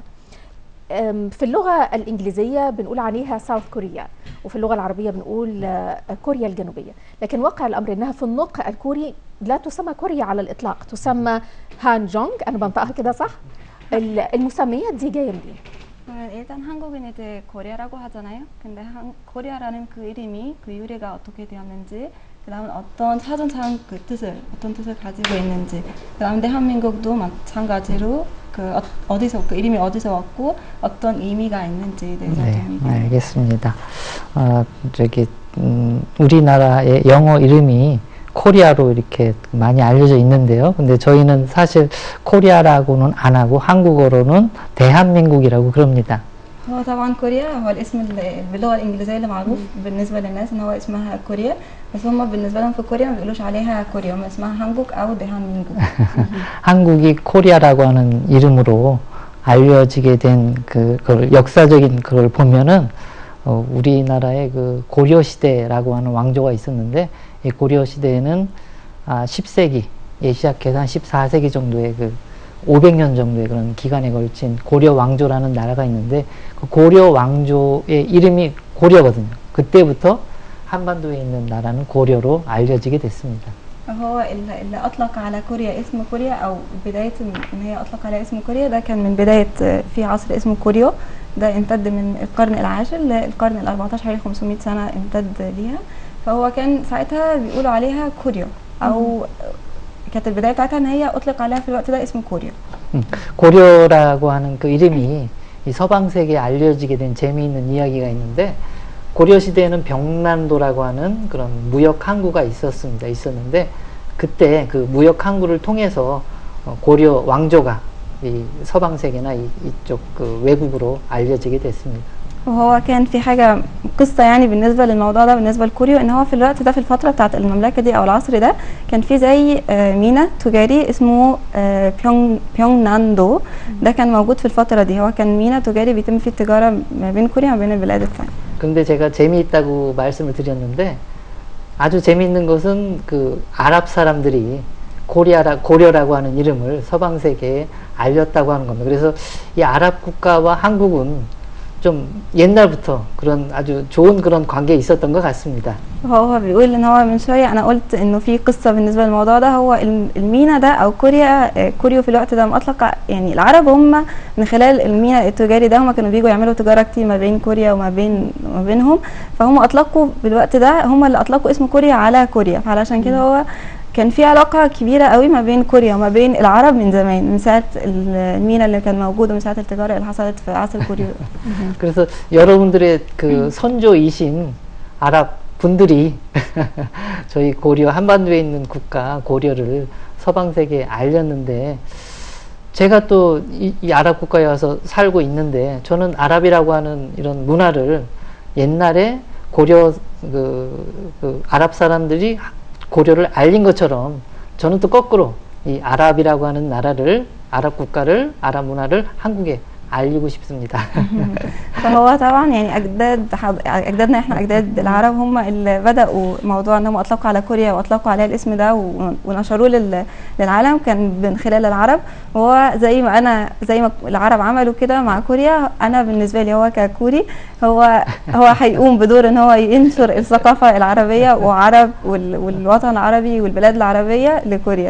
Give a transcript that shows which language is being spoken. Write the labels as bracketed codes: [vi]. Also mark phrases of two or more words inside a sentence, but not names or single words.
[ar] في اللغة الإنجليزية بنقول عليها ساوث كوريا، وفي اللغة العربية بنقول كوريا الجنوبية، لكن واقع الأمر أنها في النطق الكوري لا تسمى كوريا على الإطلاق، تسمى هان جونج. أنا بنطقها كده صح؟ المسميات دي جاية منين؟ [ko] 일단 한국은 이제 코리아라고 하잖아요. 근데 코리아라는 그 이름이 그 유래가 어떻게 되었는지, 그다음은 어떤 사전상 그 어떤 뜻을 가지고 있는지, 그다음 대한민국도 마찬가지로 그 어디서 그 이름이 어디서 왔고 어떤 의미가 있는지에 대해서 좀 알겠습니다. 우리나라의 영어 이름이 코리아로 이렇게 많이 알려져 있는데요. 근데 저희는 사실 코리아라고는 안 하고 한국어로는 대한민국이라고 그럽니다. [ar] هو طبعا كوريا هو الاسم باللغة الإنجليزية اللي معروف بالنسبة للناس إن هو اسمها كوريا، بس هم بالنسبة لهم في كوريا ما بيقولوش عليها كوريا، هم اسمها 한국 أو 대한민국. [ko] 한국이 코리아라고 하는 이름으로 알려지게 된 그 역사적인 그걸 보면은 우리나라의 그 고려 시대라고 하는 왕조가 있었는데, 이 고려 시대에는 10세기에 시작해서 한 14세기 정도의 그 500년 정도의 그런 기간에 걸친 고려 왕조라는 나라가 있는데, 그 고려 왕조의 이름이 고려거든요. 그때부터 한반도에 있는 나라는 고려로 알려지게 됐습니다. [ar] هو اللي أطلق على كوريا اسم كوريا أو بداية إن هي أطلق على اسم كوريا ده كان من بداية في عصر اسمه كوريو، ده امتد من القرن العاشر للقرن ال14، حوالي 500 سنة امتد ليها. فهو كان ساعتها بيقولوا عليها كوريو، أو كانت البداية بتاعتها إن هي أطلق عليها في الوقت ده اسم كوريو. [ko] 고려라고 하는 그 이름이 이 서방 세계에 알려지게 된 재미있는 이야기가 있는데, 고려 시대에는 병난도라고 하는 그런 무역 항구가 있었는데 그때 그 무역 항구를 통해서 고려 왕조가 이 서방 세계나 이쪽 그 외국으로 알려지게 됐습니다. [ar] وهو كان في حاجة قصة يعني بالنسبة للموضوع ده بالنسبة لكوريو، ان هو في الوقت ده في الفترة بتاعت المملكة دي او العصر ده كان في زي ميناء تجاري اسمه بيونغناندو، ده كان موجود في الفترة دي. هو كان ميناء تجاري بيتم فيه التجارة ما بين كوريا وما بين البلاد الثانية. [ko] 근데 제가 재미있다고 말씀을 드렸는데, 아주 재미있는 것은 그 아랍 사람들이 고려라고 하는 이름을 서방 세계에 알렸다고 하는 겁니다. 그래서 이 아랍 국가와 한국은 좀 옛날부터 그런 아주 좋은 그런 관계에 있었던 것 같습니다. [ar] هو بيقول ان هو من شويه انا قلت انه في قصه بالنسبه للموضوع ده. هو المينا ده او كوريو في الوقت ده مطلق يعني العرب هم من خلال المينا التجاري ده هم كانوا بيجوا يعملوا تجاره كتير ما بين كوريا وما بينهم، فهم اطلقوا بالوقت ده هم اللي اطلقوا اسم كوريا على كوريا. فعلشان كده هو كان في علاقة كبيرة قوي ما بين كوريا وما بين العرب من زمان، من ساعة المينا اللي كان موجود ومن ساعة التجارة اللي حصلت في عصر كوريا. [ko] 그래서 여러분들의 그 선조이신 아랍 분들이 저희 고려 한반도에 있는 국가 고려를 서방 세계에 알렸는데, 제가 또 이 아랍 국가에 와서 살고 있는데, 저는 아랍이라고 하는 이런 문화를 옛날에 고려 그 아랍 사람들이 고려를 알린 것처럼 저는 또 거꾸로 이 아랍이라고 하는 나라를, 아랍 국가를, 아랍 문화를 한국에 알리고 싶습니다. [ar] فهو طبعا يعني اجدادنا احنا اجداد العرب هم اللي بداوا موضوع انهم اطلقوا على كوريا واطلقوا عليها الاسم ده ونشروه للعالم كان من خلال العرب. وهو زي ما العرب عملوا كده مع كوريا، انا بالنسبه لي هو ككوري هو هيقوم بدور ان هو ينشر الثقافه العربيه وعرب والوطن العربي والبلاد العربيه لكوريا.